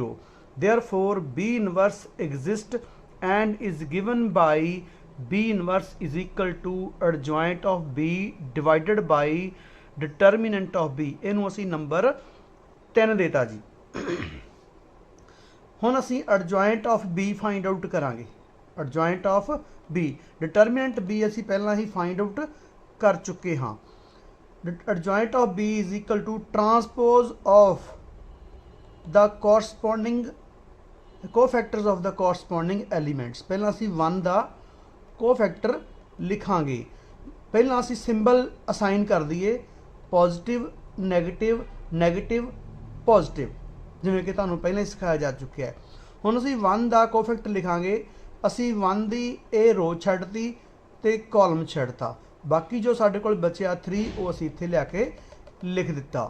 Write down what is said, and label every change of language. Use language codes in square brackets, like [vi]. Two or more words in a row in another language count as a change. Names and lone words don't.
[en] Therefore B inverse exists and is given by B inverse is equal to adjoint of B divided by determinant of B। [pa] ਇਹਨੂੰ ਅਸੀਂ ਨੰਬਰ 3 ਦੇਤਾ ਜੀ। ਹੁਣ ਅਸੀਂ [en] adjoint of B find out [pa] ਕਰਾਂਗੇ। [en] adjoint of B, determinant B [pa] ਅਸੀਂ ਪਹਿਲਾਂ ਹੀ [en] find out [pa] ਕਰ ਚੁੱਕੇ ਹਾਂ। [en] adjoint of B is equal to transpose of the corresponding cofactors of the corresponding elements। [pa] ਪਹਿਲਾਂ ਅਸੀਂ 1 ਦਾ ਕੋਫੈਕਟਰ ਲਿਖਾਂਗੇ। ਪਹਿਲਾਂ ਅਸੀਂ [en] symbol assign [pa] ਕਰ ਦਈਏ, [en] positive negative negative positive, [pa] ਜਿਵੇਂ ਕਿ ਤੁਹਾਨੂੰ ਪਹਿਲਾਂ ਹੀ ਸਿਖਾਇਆ ਜਾ ਚੁੱਕਿਆ ਹੈ। ਹੁਣ ਅਸੀਂ 1 ਦਾ ਕੋਫੈਕਟਰ ਲਿਖਾਂਗੇ। ਅਸੀਂ 1 ਦੀ ਇਹ ਰੋ ਛੱਡਤੀ ਤੇ ਕਾਲਮ ਛੱਡਤਾ, ਬਾਕੀ ਜੋ ਸਾਡੇ ਕੋਲ ਬਚਿਆ 3 ਉਹ ਅਸੀਂ ਇੱਥੇ ਲਿਆ ਕੇ ਲਿਖ ਦਿੱਤਾ।